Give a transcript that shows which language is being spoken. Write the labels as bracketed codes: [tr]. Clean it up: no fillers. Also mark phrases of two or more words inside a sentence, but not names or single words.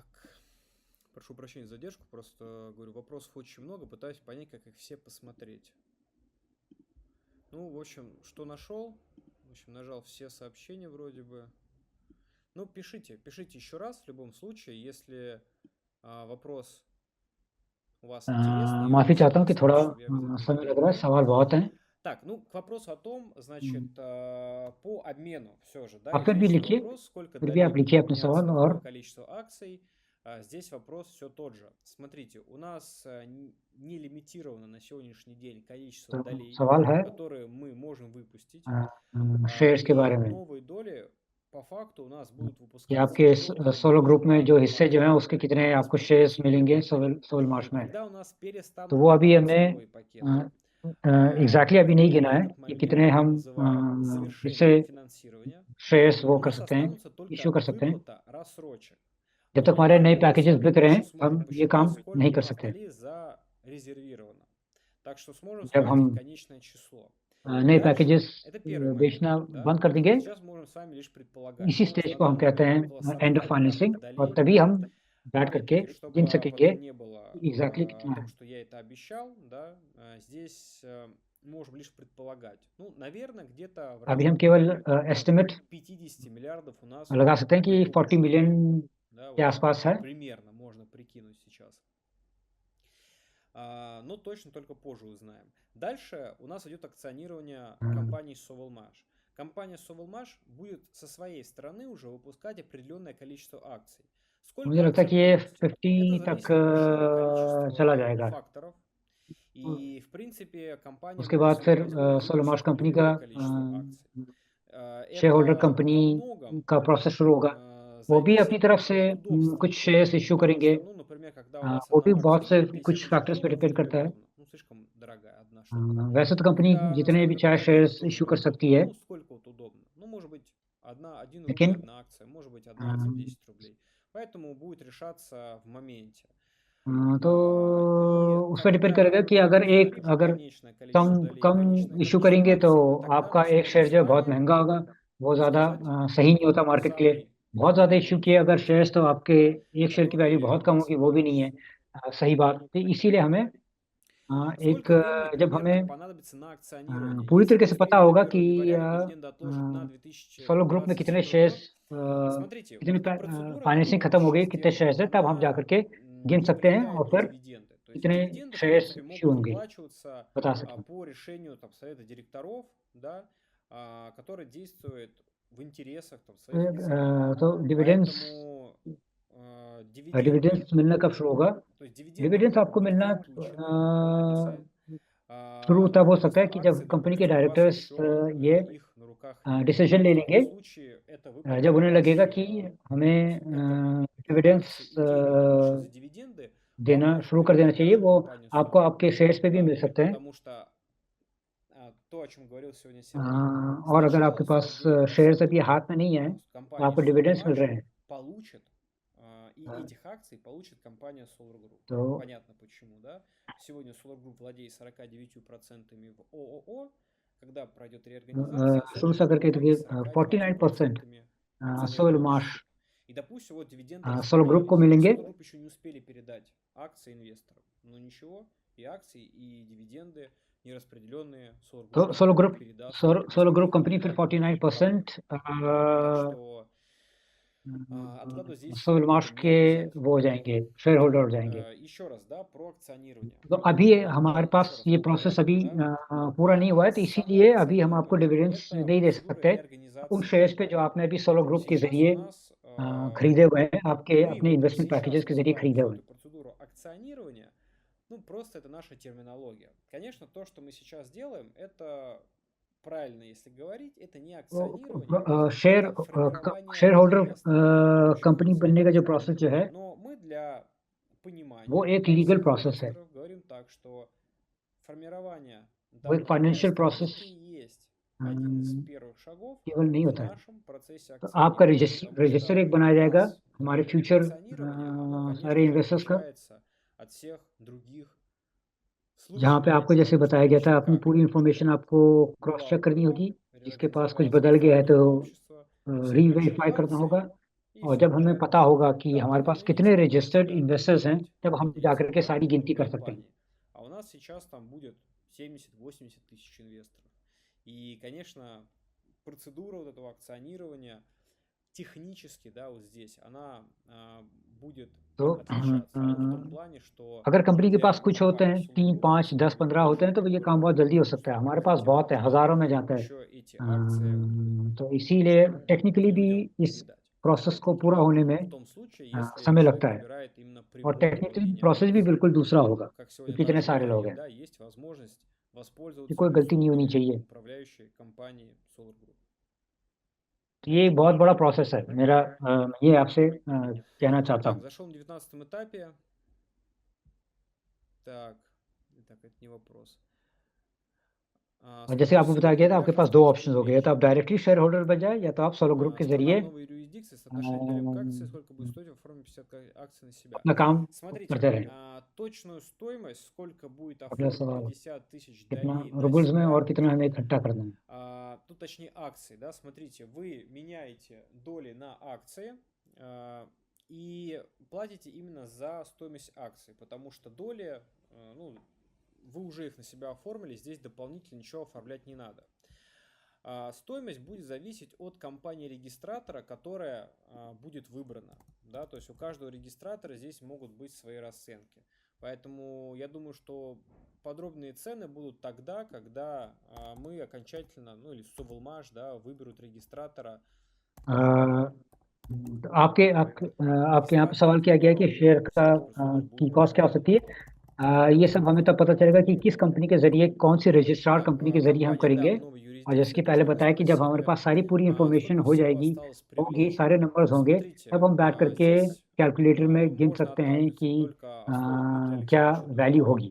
[ru] Прошу прощения за задержку, просто, говорю, вопросов очень много, пытаюсь понять, как их все посмотреть. Ну, в общем, что нашел? В общем, нажал все сообщения вроде бы. Ну, пишите еще раз в любом случае, если вопрос у вас интересный. и [hi] माफ़ी [ru] очень [hi] चाहता हूँ कि [ru] классный, [hi] थोड़ा [ru] чтобы я обязательно [hi] समय [ru] его [hi] लग रहा है, सवाल बहुत हैं। [ru] Так, ну, к вопросу о том, значит, по обмену все же, да, [hi] आप फिर भी [ru] извечный [hi] लिखिए, [ru] вопрос, сколько [hi] फिर भी आप [ru] долей [hi] लिखिए [ru] будет [hi] अपने [ru] меняться [hi] सवाल, [ru] какое [hi] और [ru] количество акций. Здесь вопрос все тот же. Смотрите, у нас не лимитировано на сегодняшний день количество [hi] तो [ru] долей, [hi] सवाल है [ru] которые мы можем выпустить. [hi] शेयर्स के [ru] И [hi] बारे में, [ru] новые доли по факту у нас будут [hi] कि [ru] выпускаться [hi] आपके [ru] только [hi] सोलो ग्रुप में जो [ru] на [hi] हिस्से जो हैं, उसके [ru] пакетах [hi] कितने [ru] из [hi] आपको [ru] 5 [hi] शेयर्स मिलेंगे [ru] пакетов. [hi] सोल मार्च में। [ru] Когда у нас [hi] तो वो [ru] перестановят [hi] अभी [ru] на [hi] हमने [ru] цифровые пакеты, [hi] एग्जैक्टली अभी नहीं [ru] вот [hi] गिना है [ru] этот [hi] कि [ru] момент [hi] कितने [ru] мы [hi] हम [ru] называем [hi] इससे [ru] завершением финансирования. [hi] शेयर्स वो [ru] У [hi] कर [ru] нас [hi] सकते हैं, [ru] останутся [hi] इशू [ru] только [hi] कर सकते हैं। [ru] выплата рассрочек. [hi] जब [ru] Но [hi] तक हमारे नए [ru] мы с [hi] पैकेजेस [ru] вами [hi] बिक रहे [ru] больше [hi] हैं, [ru] сможем [hi] हम ये [ru] посчитать, [hi] काम [ru] сколько [hi] नहीं [ru] у [hi] कर [ru] нас [hi] सकते। [ru] долей зарезервировано. Так что сможем [hi] जब हम [ru] сократить конечное число. [hi] नए [ru] Дальше, [hi] पैकेजेस [ru] это первый [hi] बेचना [ru] момент, да? [hi] बंद कर देंगे, [ru] Сейчас можем с вами лишь предполагать. [hi] इसी [ru] Ну, [hi] स्टेज [ru] на [hi] को हम [ru] данный [hi] कहते [ru] момент [hi] हैं [ru] около [en] end of [ru] 40 [hi] फाइनेंसिंग, [ru] миллиардов [hi] और [ru] долей. [hi] तभी हम बैठ करके [ru] Опять-таки, [hi] गिन [ru] чтобы [hi] सकेंगे [ru] потом не было [hi] एग्जैक्टली [ru] о [hi] कितना [ru] том, [hi] है। [ru] что я это обещал, да, здесь можем лишь предполагать. Ну, наверное, где-то в [hi] अभी हम [ru] районе [hi] केवल एस्टिमेट [ru] 50 миллиардов у нас [hi] लगा सकते हैं कि [ru] будет [hi] 40 [ru] выпущено. [hi] मिलियन [ru] Да, [hi] के [ru] вот [hi] आसपास है। [ru] примерно можно прикинуть сейчас. Но точно только позже узнаем. Дальше у нас идет акционирование компании Sovelmash. Компания Sovelmash будет со своей стороны уже выпускать определенное количество акций. Сколько [hi] मुझे लगता है [ru] акций [hi] कि ये [ru] выпустит? Это [hi] 50 [ru] зависит [hi] तक [ru] от большого количества [hi] चला जाएगा। [ru] факторов. И, в принципе, компания [hi] उसके [ru] может [hi] बाद [ru] себе [hi] फिर [ru] позволить [hi] सोलोमार्च [ru] выпустить [hi] कंपनी का [ru] любое количество акций. [en] share holder [ru] Это [hi] कंपनी [ru] во многом [hi] का प्रोसेस शुरू होगा, वो भी अपनी [ru] зависит [hi] तरफ से [ru] от удобства. [hi] कुछ [en] shares issue [ru] Потому [hi] करेंगे, [ru] что, ну, например, когда у вас [hi] वो [ru] одна [hi] भी [ru] акция [hi] बहुत से [ru] стоит 50 [hi] कुछ [ru] тысяч [hi] फैक्टर्स पे [ru] долларов, [hi] डिपेंड [ru] это [hi] करता है। [ru] удобно. Ну, слишком дорогая одна штука. [hi] वैसे तो कंपनी [ru] Когда [hi] जितने भी [ru] столько [hi] चाहे [ru] пакетов, [hi] शेयर्स [ru] тоже [hi] इशू कर सकती है, [ru] ну, сколько вот удобно. Ну, может быть, 1 рубль [hi] लेकिन [ru] одна акция, может быть, одна акция 10 рублей. Поэтому будет решаться в моменте. [hi] तो [ru] И [hi] उस पर डिपेंड [ru] когда [hi] करेगा कि [ru] мы [hi] अगर [ru] узнаем уже [hi] अगर [ru] конечное количество долей, конечное [hi] कम इशू [ru] количество [hi] करेंगे तो [ru] акций, тогда [hi] आपका [ru] мы [hi] एक [ru] сможем [hi] शेयर [ru] с [hi] जो है बहुत [ru] вами [hi] महंगा होगा, बहुत ज़्यादा [ru] сказать [hi] सही नहीं होता मार्केट के लिए। [ru] самый [hi] बहुत ज़्यादा [ru] выгодный [hi] इशू किए अगर शेयर्स, तो आपके एक शेयर की वैल्यू [ru] который [hi] बहुत [ru] у [hi] कम [ru] нас [hi] होगी, वो भी नहीं है [ru] получится. [hi] सही बात। तो इसीलिए हमें एक [ru] Сколько времени [hi] जब [ru] примерно [hi] हमें [ru] понадобится на акционирование? [hi] पूरी [ru] Если [hi] तरीके [ru] мы [hi] से [ru] с [hi] पता [ru] Кириллом [hi] होगा [ru] Григорьевым [hi] कि [ru] договоряли дивиденды отложить на [hi] सोलो ग्रुप में कितने [ru] 2021 [hi] शेयर्स, [ru] год, смотрите, [hi] कितनी [ru] вот процедура, [hi] फाइनेंसिंग [ru] которую мы [hi] खत्म हो गई, [ru] сейчас [hi] कितने [ru] делаем, [hi] शेयर्स है, तब हम जा [ru] она [hi] करके गिन [ru] не [hi] सकते हैं [ru] влияет [hi] और [ru] на [hi] फिर [ru] дивиденды. То есть [hi] कितने [ru] дивиденды, в [hi] शेयर्स [ru] принципе, [hi] इशू [ru] могут [hi] होंगे [ru] выплачиваться [hi] बता सकें। [ru] по решению там, совета директоров, да, который действует в интересах там, своих акционеров. [hi] तो डिविडेंड्स [ru] Поэтому дивиденды, [hi] डिविडेंड्स मिलना कब शुरू होगा? [ru] то есть дивиденды [hi] डिविडेंड्स [ru] могут [hi] आपको [ru] быть [hi] मिलना [ru] выплачены, выплатиться [hi] शुरू तब हो सकता [ru] просто [hi] है कि जब [ru] акции, [hi] कंपनी के [ru] допустим, у вас [hi] डायरेक्टर्स [ru] еще [hi] ये [ru] их на руках нет. [hi] डिसीजन ले [ru] В [hi] लेंगे, [ru] таком случае эта [hi] जब [ru] выплата [hi] उन्हें लगेगा कि हमें [ru] это [hi] डिविडेंड्स [ru] акции и деньги, полученные за дивиденды, вам [hi] देना [ru] может [hi] शुरू कर देना [ru] передать [hi] चाहिए, [ru] даже [hi] वो [ru] компания [hi] आपको [ru] Solar [hi] आपके [ru] Group, [hi] शेयर्स पे भी [ru] да, [hi] मिल सकते हैं। [ru] потому что то, о чем говорил сегодня Сергей, [hi] और अगर आपके [ru] сначала [hi] पास शेयर्स [ru] 49% [hi] अभी हाथ में नहीं है, तो [ru] компания [hi] आपको डिविडेंड्स मिल [ru] Sovelmash [hi] रहे हैं, [ru] получит, и этих акций получит компания Solar Group. [hi] तो [ru] Понятно почему, да? Сегодня Solar Group владеет 49% в ООО. Когда пройдет реорганизация, [hi] शुरू [ru] Solar [hi] से [ru] Group [hi] करके [ru] владеет [hi] 49% [ru] 49% акционерного [hi] सोल मार्श [ru] общества. И, допустим, вот дивиденды [hi] सोलो ग्रुप को [ru] распределились. [hi] मिलेंगे। [ru] Solar Group еще не успели передать акции инвесторам. Но ничего, и акции, и дивиденды нераспределенные, Solar [hi] तो [ru] Group [hi] सोलो [ru] потом [hi] ग्रुप [ru] передаст [hi] सोलो ग्रुप कंपनी फिर [ru] распределенным компаниям. [hi] 49% [ru] Так что откладывать здесь [hi] सोल [ru] какой-то [hi] मार्च के [ru] необязательный [hi] वो हो [ru] период. [hi] जाएंगे, [en] share holder [hi] हो जाएंगे. [ru] Еще раз, да, про акционирование. [hi] तो अभी हमारे [ru] Еще [hi] पास [ru] раз [hi] ये [ru] по [hi] प्रोसेस [ru] порядку, [hi] अभी [ru] да. [hi] पूरा नहीं हुआ है, तो [ru] Само [hi] इसीलिए अभी हम आपको [ru] акционирование [hi] डिविडेंड्स [ru] это [hi] नहीं दे [ru] процедура [hi] सकते. उन [ru] реорганизации [hi] शेयर्स पे जो [ru] компании. [hi] आपने अभी सोलो ग्रुप के [ru] Сейчас у [hi] जरिए [ru] нас [hi] खरीदे हुए हैं, आपके [ru] мы [hi] अपने [ru] вот [hi] इन्वेस्टमेंट [ru] сейчас [hi] पैकेजेस के जरिए [ru] называем [hi] खरीदे [ru] всю [hi] हुए हैं. [ru] эту процедуру акционирования, ну просто это наша терминология. Конечно, то, что мы сейчас делаем, это правильно, если говорить, это не акционирование, [hi] शेयर [ru] это формирование [en] share holder [ru] реестра будущих [hi] कंपनी बनने का जो [ru] акционеров. [hi] प्रोसेस जो है, [ru] Но мы для [hi] वो [ru] понимания [hi] एक लीगल [ru] всех [hi] प्रोसेस है. [ru] инвесторов говорим так, что формирование [hi] वो एक [ru] данного [hi] फाइनेंशियल [ru] реестра [hi] प्रोसेस [ru] это и есть один из первых шагов [hi] केवल नहीं [ru] в [hi] होता है. [ru] нашем процессе [hi] तो आपका [ru] акционирования, потому [hi] रजिस्टर [ru] что [hi] एक बनाया [ru] у [hi] जाएगा, [ru] нас [hi] हमारे [ru] это [hi] फ्यूचर [ru] акционирование, оно, [hi] सारे [ru] конечно же, [hi] इन्वेस्टर्स का, [ru] отличается от всех других [hi] जहाँ पे [ru] случаев, [hi] आपको जैसे [ru] потому что [hi] बताया गया था, [ru] точно [hi] अपनी [ru] как [hi] पूरी इन्फॉर्मेशन आपको क्रॉस [ru] была [hi] चेक करनी [ru] ООО, [hi] होगी, जिसके पास कुछ [ru] реорганизовалась [hi] बदल गया है तो [ru] акционерное общество, все [hi] री-वेरीफाई [ru] получили [hi] करना होगा. [ru] акции, и [hi] और [ru] все [hi] जब हमें [ru] уже [hi] पता होगा कि [ru] так, [hi] हमारे [ru] как [hi] पास [ru] оно [hi] कितने [ru] есть, можете, [hi] रजिस्टर्ड [ru] да, [hi] इन्वेस्टर्स हैं, [ru] переходить, [hi] तब हम जा [ru] владеть [hi] करके सारी [ru] данной [hi] गिनती कर सकते हैं. [ru] компанией. А у нас сейчас там будет 70-80 тысяч инвесторов. И, конечно, процедура вот этого акционирования технически, да, вот здесь, она будет [hi] तो [ru] отличаться. Ну, в том плане, что [hi] अगर कंपनी के [ru] для [hi] पास कुछ होते [ru] компании [hi] हैं, [ru] Solar [hi] 3, [ru] Group [hi] 5, 10, [ru] будет [hi] 15 होते हैं, तो [ru] очень [hi] ये काम [ru] удобно, [hi] बहुत जल्दी हो [ru] потому [hi] सकता [ru] что [hi] है. [ru] вы [hi] हमारे पास [ru] можете [hi] बहुत है, [ru] потом [hi] हज़ारों में जाता है. [ru] еще эти акции [hi] तो इसीलिए टेक्निकली भी [ru] людям [hi] इस [ru] передать. [hi] प्रोसेस को पूरा होने [ru] В [hi] में [ru] том случае, если [hi] समय [ru] человек [hi] लगता है. [ru] выбирает именно [hi] और [ru] прямое [hi] टेक्निकली [ru] управление [hi] प्रोसेस भी [ru] акциями. [hi] बिल्कुल दूसरा होगा, [ru] Как сегодня [hi] क्योंकि इतने [ru] также [hi] सारे लोग [ru] говорили, [hi] हैं. [ru] да, есть возможность [hi] कि [ru] воспользоваться [hi] कोई गलती नहीं होनी [ru] услугами [hi] चाहिए. [ru] управляющей компании Solar Group. [hi] तो ये एक बहुत बड़ा प्रोसेस है. मेरा ये आपसे कहना चाहता [ru] Так, [hi] हूँ. [ru] зашел на 19 этапе. Так, это не вопрос. [hi] और जैसे आपको बताया गया था, आपके पास दो ऑप्शंस हो गए, या तो आप [en] directly share holder [hi] बन जाए, या तो आप सोलो ग्रुप के [ru] Страна [hi] जरिए [ru] новой юрисдикции, соотношение доли к акции, сколько будет стоить оформить 50 акций на себя. [hi] अपना काम करते [ru] Смотрите, [hi] रहें. [ru] точную стоимость, сколько будет [hi] अगला [ru] оформить [hi] सवाल, [ru] 50 тысяч [hi] कितना [ru] долей на [hi] रूबल्स में [ru] себя, [hi] और कितना हमें इकट्ठा करना है. [ru] ну, точнее, акции, да, смотрите, вы меняете доли на акции и платите именно за стоимость акций, потому что доли, ну, вы уже их на себя оформили, здесь дополнительно ничего оформлять не надо. Стоимость будет зависеть от компании-регистратора, которая будет выбрана. Да? То есть у каждого регистратора здесь могут быть свои расценки. Поэтому я думаю, что подробные цены будут тогда, когда мы окончательно, ну или Sovelmash, да, выберут регистратора. [hi] आपके यहाँ पे सवाल किया गया है कि शेयर का की कॉस्ट क्या हो सकती है. ये सब हमें तब पता चलेगा कि किस कंपनी के जरिए, कौन सी रजिस्ट्रार कंपनी के जरिए हम करेंगे. और जैसे कि पहले बताया कि जब हमारे पास सारी पूरी इंफॉर्मेशन हो जाएगी, होगी, सारे नंबर्स होंगे, तब हम बैठ करके कैलकुलेटर में गिन सकते हैं कि क्या वैल्यू होगी.